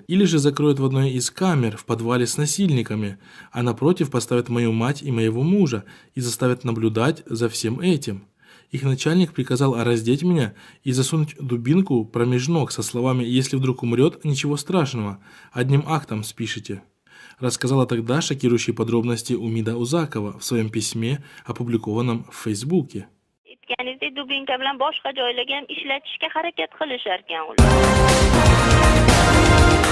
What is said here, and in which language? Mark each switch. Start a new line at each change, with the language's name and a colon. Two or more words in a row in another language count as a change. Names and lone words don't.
Russian: Или же закроют в одной из камер в подвале с насильниками, а напротив поставят мою мать и моего мужа и заставят наблюдать за всем этим. Их начальник приказал раздеть меня и засунуть дубинку промеж ног со словами «Если вдруг умрет, ничего страшного, одним актом спишите». Рассказала тогда шокирующие подробности Умида Узакова в своем письме, опубликованном в Фейсбуке.
Uzbek: Dubinka bilan boshqa joylarga ham ishlatishga harakat qilisharkan ular.